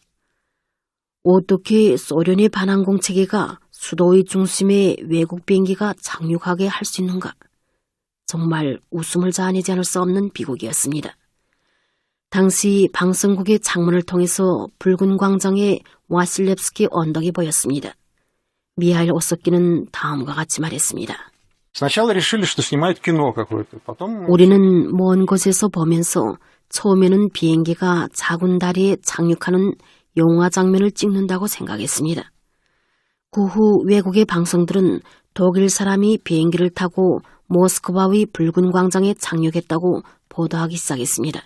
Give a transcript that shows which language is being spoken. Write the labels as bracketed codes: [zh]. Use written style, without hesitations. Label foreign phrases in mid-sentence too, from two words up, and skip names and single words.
[ko] 어떻게 소련의 반항공 체계가 수도의 중심에 외국 비행기가 착륙하게 할 수 있는가? 정말 웃음을 자아내지 않을 수 없는 비극이었습니다. 당시 방송국의 창문을 통해서 붉은 광장에 와실렙스키 언덕이 보였습니다. 미하일 오소키는 다음과 같이 말했습니다. [ru] Сначала решили, что снимают кино какое-то, потом... [ko] 우리는 먼 곳에서 보면서 처음에는 비행기가 작은 다리에 착륙하는 영화 장면을 찍는다고 생각했습니다. 그 후 외국의 방송들은 독일 사람이 비행기를 타고 모스크바의 붉은 광장에 착륙했다고 보도하기 시작했습니다.